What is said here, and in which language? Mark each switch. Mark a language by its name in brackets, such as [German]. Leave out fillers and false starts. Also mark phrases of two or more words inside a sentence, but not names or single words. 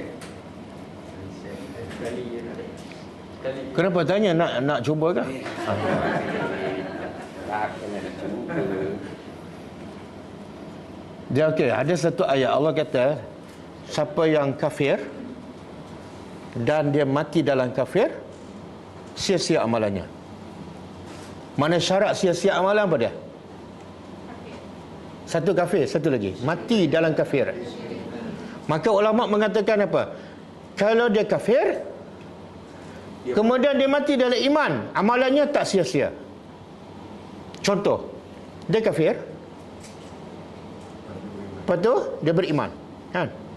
[Malay] Sekali je nak. Sekali. Kenapa tanya nak cuba ke? Tak, kena nak cuba. Dia okey, ada satu ayat Allah kata, siapa yang kafir dan dia mati dalam kafir, sia-sia amalannya. Mana syarat sia-sia amalan apa dia? Satu kafir, satu lagi mati dalam kafir. Maka ulama mengatakan apa? Kalau dia kafir, kemudian dia mati dalam iman, amalannya tak sia-sia. Contoh, dia kafir, lepas tu dia beriman, kan?